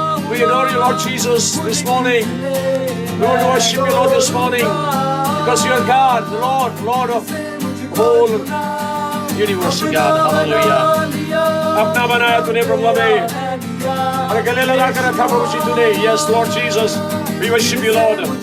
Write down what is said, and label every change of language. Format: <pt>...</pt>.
<en>We adore you, Lord Jesus, this morning. We want to worship you, Lord, this morning, because you are God, the Lord of the whole universe, God. Hallelujah.</en> <hi>अपना बनाया तूने प्रभु हमें, और गले लगा कर रखा प्रभु जी तूने.</hi> <en>Yes, Lord Jesus, we worship you, Lord.</en>